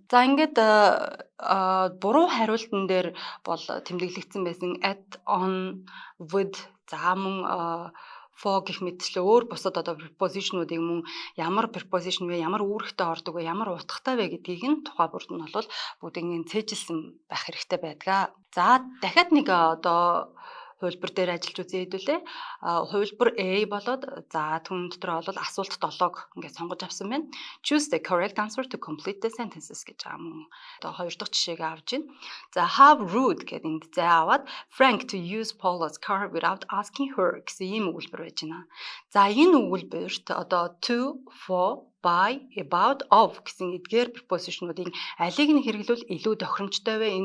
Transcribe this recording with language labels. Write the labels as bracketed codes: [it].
[mn] За ингээд буруу хариултан дээр бол тэмдэглэгдсэн байсан at, on, with, за мөн for гэх мэтчлээ өөр бусад одоо preposition-уудыг мөн ямар preposition вэ, ямар үүрэгтэй ордог вэ, ямар утгатай вэ гэдгийг нь тухай бүрд нь бол бүгдийг цээжилсэн байх хэрэгтэй байдаг. За дахиад нэг одоо хувилбар дээр ажиллаж үзье хэдүүлээ. Хувилбар A болоод за түүн дотор бол асуулт 7-г ингээд сонгож авсан байна. [en] Choose the correct answer to complete the sentences [mn] гэж байгаа мөн. Одоо 2 дахь жишээг авж байна. За [en] how rude [mn] гэдэг энд зай аваад [en] Frank to use Paula's car without asking her [mn] гэсэн ийм өгүүлбэр байж байна. За энэ өгүүлбэрт одоо to, for, by, about, of гэсэн эдгээр preposition-уудын алийг нь хэрэглүүл илүү тохиромжтой вэ?